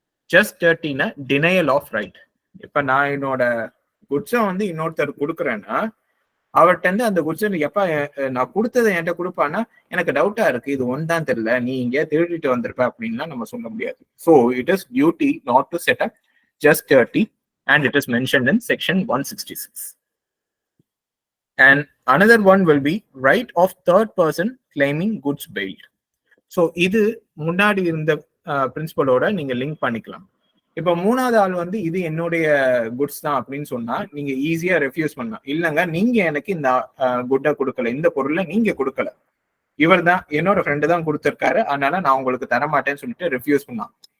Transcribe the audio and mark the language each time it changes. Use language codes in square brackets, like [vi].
[ta] Just 30னா denial of right. இப்ப நான் என்னோட குட்ஸை வந்து இன்னொருத்தர் கொடுக்குறேன்னா அவர்கிட்ட இருந்து அந்த குட்ஸை எப்ப நான் கொடுத்ததை என்கிட்ட கொடுப்பான்னா எனக்கு டவுட்டா இருக்கு, இது ஒன் தான் தெரியல, நீ இங்கே திருடிட்டு வந்திருப்ப அப்படின்னா நம்ம சொல்ல முடியாது. [en] So it is duty not to set up just 30 and it is mentioned in section 166. And another one will be right of third person claiming goods bailed. [ta] So இது முன்னாடி இருந்த பிரின்சிபலோட நீங்க லிங்க் பண்ணிக்கலாம். இப்ப மூணாவது ஆள் வந்து இது என்னுடைய குட்ஸ் தான் அப்படின்னு சொன்னா நீங்க ஈஸியா ரெஃப்யூஸ் பண்ணலாம். இல்லைங்க நீங்க எனக்கு இந்த குட்டை கொடுக்கல, இந்த பொருளை நீங்க கொடுக்கல, இவர் தான் என்னோட ஃப்ரெண்டு தான் கொடுத்துருக்காரு, அதனால நான் உங்களுக்கு தரமாட்டேன்னு சொல்லிட்டு ரெஃப்யூஸ் பண்ணலாம்.